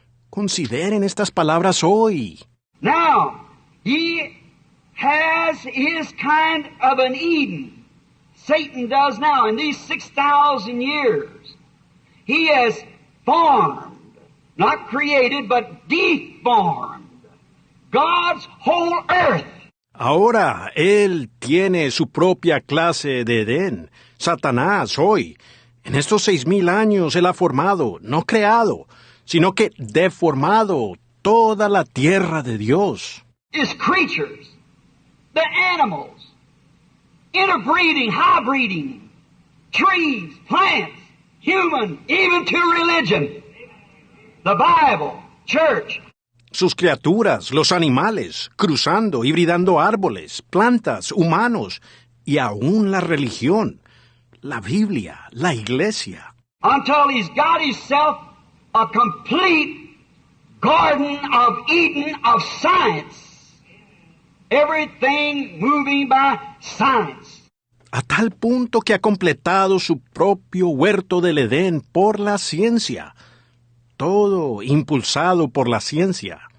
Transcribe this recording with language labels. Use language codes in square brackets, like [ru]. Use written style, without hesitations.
[es] Consideren estas palabras hoy. [en] Now, he has his kind of an Eden. Satan does now in these 6,000 years. He has formed, not created, but deformed God's whole earth. [es] Ahora él tiene su propia clase de Edén. Satanás hoy. En estos 6,000 años él ha formado, no creado, sino que deformado toda la tierra de Dios. [en] His creatures, the animals, interbreeding, hybriding, trees, plants, human, even to religion. The Bible, church. [es] Sus criaturas, los animales, cruzando, hibridando árboles, plantas, humanos y aún la religión, la Biblia, la iglesia. [en] Until he's got himself a complete Garden of Eden of science. Everything moving by science. [es] A tal punto que ha completado su propio huerto del Edén por la ciencia. Todo impulsado por la ciencia.